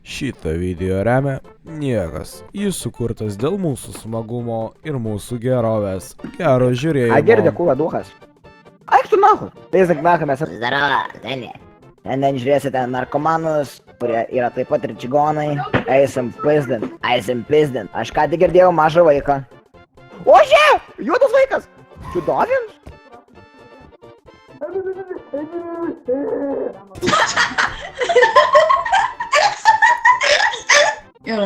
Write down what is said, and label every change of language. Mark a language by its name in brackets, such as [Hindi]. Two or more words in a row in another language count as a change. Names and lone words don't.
[Lithuanian] Šitą video remia niekas. Jis sukurtas dėl mūsų smagumo ir mūsų gerovės. Gero žiūrėjimo. А Гердя кува духas. Eik tu nahui. Tai nahui mes... [Russian] Здорово, Дэнни. [Lithuanian] Šiandien žiūrėsite narkomanus, kurie yra taip pat ir čigonai. Eisim pizdint. Aš ką tik girdėjau mažą vaiką. O žiūrėjau! Juodas vaikas! Čiudovins? Gerai.